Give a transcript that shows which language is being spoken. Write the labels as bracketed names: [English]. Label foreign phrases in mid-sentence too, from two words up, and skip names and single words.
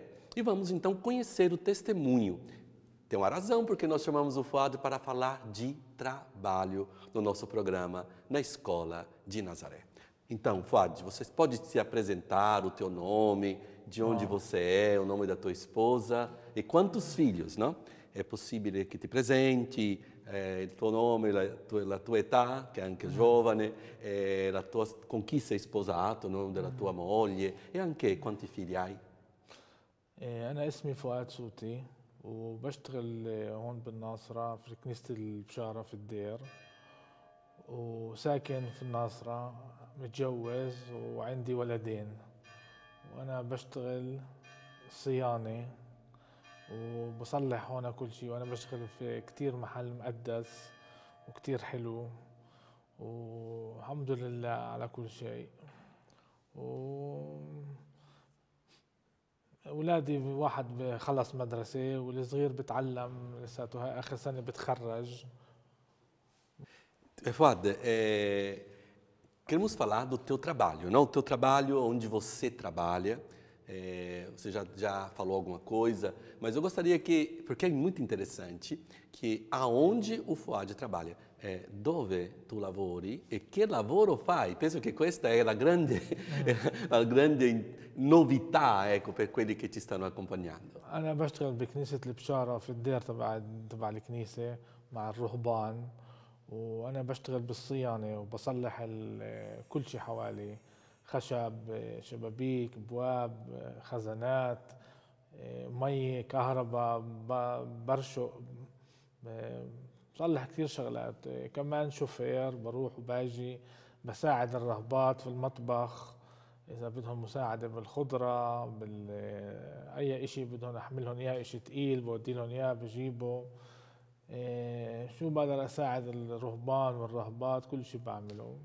[Portuguese] E vamos então conhecer o testemunho. Tem uma razão porque nós chamamos o Fouad para falar de trabalho no nosso programa na Escola de Nazaré. Então, Fouad, você pode se apresentar, o teu nome, de onde você é, o nome da tua esposa e quantos filhos, não? [Italian] É possível que te presenti il tuo nome, la tua età, che è anche giovane, con chi sei sposato, il nome della tua moglie e anche quanti figli hai? [Arabic] أنا اسمي فؤاد صوتي وبشتغل هون بالناصرة في كنيسة البشارة في الدير وساكن في الناصرة متجوز وعندي ولدين وأنا بشتغل صيانة وبصلح هون كل شيء وأنا بشتغل في كتير محل مقدس وكتير حلو والحمد لله على كل شيء أولادي واحد خلص مدرسة والصغير بتعلم لساته آخر سنة بتخرج. [Portuguese] Fouad, queremos falar do teu trabalho, não? O teu trabalho, onde você trabalha. Você já falou alguma coisa, mas eu gostaria que, porque é muito interessante, que aonde o Fouad trabalha, [Italian] dove tu lavori e che lavoro fai. Penso che questa è la grande novità, ecco, per quelli che ci stanno accompagnando. [Arabic] أنا بشتغل بكنيسة البشارة في الدير تبع الكنيسة مع الرهبان وأنا بشتغل بالصيانة وبصلح كل شيء حوالي خشب شبابيك ابواب خزانات مي كهرباء برشق بصلح كثير شغلات كمان شوفير بروح وباجي بساعد الرهبات في المطبخ اذا بدهم مساعده بالخضره اي اشي بدهم احملهم اياه اشي ثقيل بودي لهم اياه بجيبه شو بقدر اساعد الرهبان والرهبات كل شيء بعمله.